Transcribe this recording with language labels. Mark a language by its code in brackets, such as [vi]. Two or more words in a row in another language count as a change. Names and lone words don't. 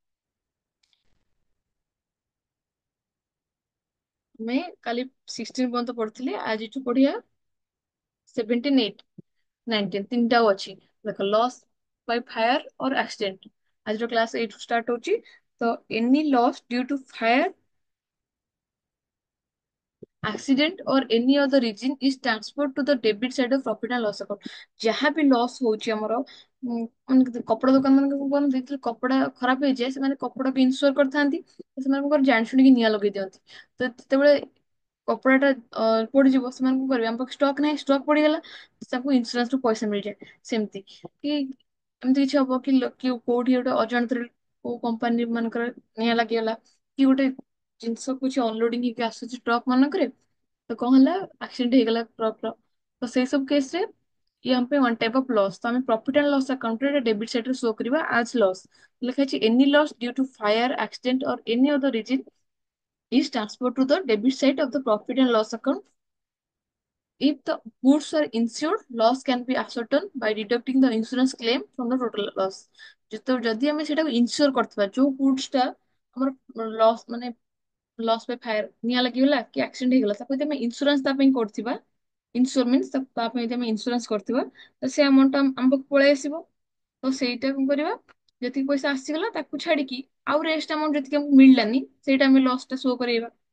[or] ଆମେ କାଲି 16 ପର୍ଯ୍ୟନ୍ତ ପଢିଥିଲେ, ଆଜିଠୁ ପଢିବା 17, 18, 19, ତିନିଟା ଆଉ ଅଛି। ଦେଖ [en] loss by fire or accident, [or] ଆଜିର କ୍ଲାସ ଏଇଠୁ ଷ୍ଟାର୍ଟ ହଉଛି। [en] ତ any loss due to fire, accident or any other reason is transferred to the debit side of profit and loss account। [or] ଯାହା ବି ଲସ୍ ହଉଛି ଆମର, ମାନେ କପଡା ଦୋକାନ ମାନଙ୍କ କଣ କରନ୍ତି, ଯେତେବେଳେ କପଡା ଖରାପ ହେଇଯାଏ ସେମାନେ କପଡାକୁ ଇନ୍ସୁର କରିଥାନ୍ତି, ସେମାନେ କଣ କରନ୍ତି ଜାଣି ଶୁଣିକି ନିଆଁ ଲଗେଇ ଦିଅନ୍ତି। ତ ଯେତେବେଳେ କପଡାଟା ପୋଡିଯିବ ସେମାନେ କଣ କରିବେ, ଆମ ପାଖରେ ଷ୍ଟକ୍ ନାହିଁ, ଷ୍ଟକ୍ ପଡିଗଲା, ତାଙ୍କୁ ଇନ୍ସୁରାନ୍ସ ରୁ ପଇସା ମିଳିଯାଏ। ସେମିତି କି ଏମିତି କିଛି ହବ କି କି କୋଉଠି ଗୋଟେ ଅଜାଣତରେ କୋଉ କମ୍ପାନୀ ମାନଙ୍କର ନିଆଁ ଲାଗିଗଲା, କି ଗୋଟେ ଜିନିଷ କିଛି ଅନଲୋଡିଂ ହେଇକି ଆସୁଛି ଟ୍ରକ୍ ମାନଙ୍କରେ, ତ କଣ ହେଲା, ଆକ୍ସିଡେଣ୍ଟ ହେଇଗଲା ଟ୍ରକ୍ ର, ତ ସେଇ ସବୁ କେସ ରେ ଇଏ ଆମ ପାଇଁ [en] one type of loss. [or] ତ ଆମେ [en] profit and loss accountରେ debit sideରେ [or] ଶୋ କରିବା [en] as loss. [or] ଲେଖା ହେଇଛି [en] any loss due to fire, accident or any other reason is transferred to the debit side of the profit and loss account. If the goods are insured, loss can be ascertained by deducting the insurance claim from the total loss। [or] ଯଦି ଆମେ ସେଟାକୁ ଇନସିଓର କରିଥିବା, ଯୋଉ ଗୁଡ୍ସ ଟା ଆମର ଲସ୍ ମାନେ [en] loss by fire, [or] ନିଆଁ ଲାଗିଗଲା କି ଆକ୍ସିଡେଣ୍ଟ ହେଇଗଲା, ତାକୁ ଯଦି ଆମେ ଇନ୍ସୁରାନ୍ସ ତା ପାଇଁ କରିଥିବା, [en] insure means [or] ତା ପାଇଁ ଯଦି ଆମେ ଇନ୍ସୁରାନ୍ସ କରିଥିବା, ତ ସେ ଆମାଉଣ୍ଟ ଆମ ପାଖକୁ ପଳେଇ ଆସିବ। ତ ସେଇଟା କଣ କରିବା, ଯେତିକି ପଇସା ଆସିଗଲା ତାକୁ ଛାଡିକି ଆଉ [en] rest amount [or] ଯେତିକି ଆମକୁ ମିଳିଲାନି ସେଇଟା ଆମେ ଲସ୍ ଟା ଶୋ କରେଇବା।